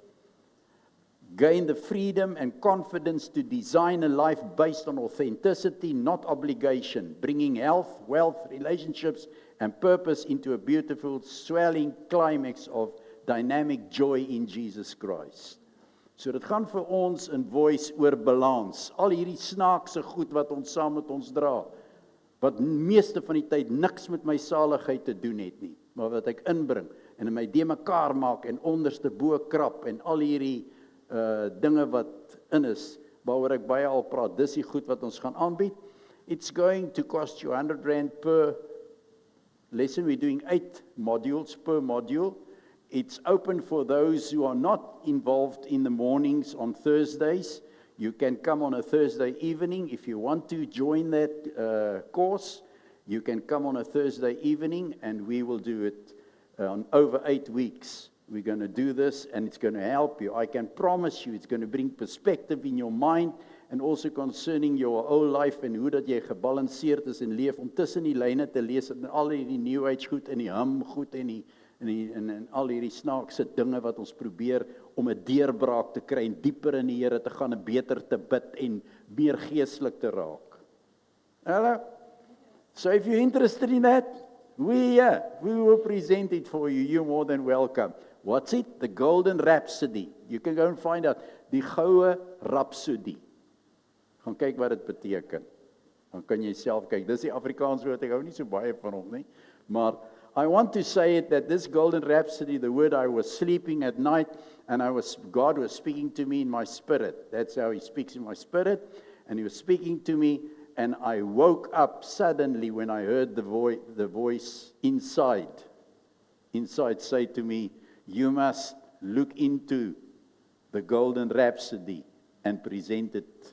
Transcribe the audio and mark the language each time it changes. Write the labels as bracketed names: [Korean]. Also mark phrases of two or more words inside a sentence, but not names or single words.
[English] Gain the freedom and confidence to design a life based on authenticity, not obligation, bringing health, wealth, relationships, and purpose into a beautiful, swelling climax of dynamic joy in Jesus Christ. [Afrikaans] So dit gaan vir ons in Voice oor balans. Al hierdie snaakse goed wat ons saam met ons dra, wat meeste van die tyd niks met my saligheid te doen het nie, maar wat ek inbring en in my de mekaar maak en onderste bo krap en al hierdie dinge wat in is, waaroor ek baie al praat, dis die goed wat ons gaan aanbied. [English] It's going to cost you R100 per lesson. We're doing 8 modules per module. It's open for those who are not involved in the mornings on Thursdays. You can come on a Thursday evening. If you want to join that course, you can come on a Thursday evening, and we will do it on over 8 weeks. We're going to do this, and it's going to help you. I can promise you it's going to bring perspective in your mind, and also concerning your whole life, [Afrikaans] en hoe dat jy gebalanseerd is en leef, om tussen die lyne te lees, en al die [English] New Age [Afrikaans] goed, en die goed, en al hierdie snaakse dinge wat ons probeer, om 'n deurbraak te kry, en dieper in die Here te gaan, en beter te bid, en meer geestelik te raak. [English] Hello? So if you're interested in that, we will present it for you. You're more than welcome. What's it? The Golden Rhapsody. You can go and find out. [Afrikaans] Die Goue Rhapsody. Gaan kyk wat dit beteken. Dan kan jy self kyk. Dis die Afrikaans woord, ek hou nie so baie van hom nie. [English] Maar I want to say it that this Golden Rhapsody, the word, I was sleeping at night, and God was speaking to me in my spirit. That's how He speaks in my spirit. And He was speaking to me, and I woke up suddenly when I heard the voice inside say to me, you must look into the Golden Rhapsody and present it.